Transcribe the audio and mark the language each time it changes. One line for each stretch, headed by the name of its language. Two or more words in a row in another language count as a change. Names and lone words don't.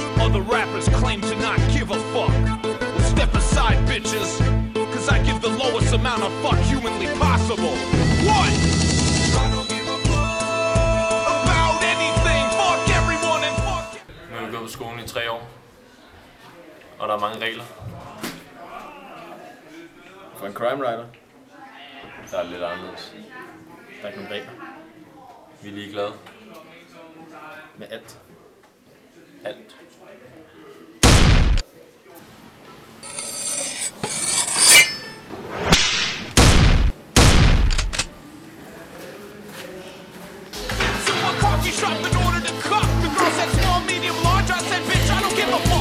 English: other rappers claim to not give a fuck. Well, step aside, bitches, cause I give the lowest amount of fuck humanly possible. What? I don't give a fuck about anything. Fuck everyone and fuck.
Danish: Nu har vi gået på skolen i 3 år, og der er mange regler. For en
English: crime writer,
Danish: der er lidt anderledes. Der er ikke nogen regler. Vi er ligeglade med alt. Alt.
English: Shop in order to cuff. The girl said small, medium, large. I said, bitch, I don't give a fuck.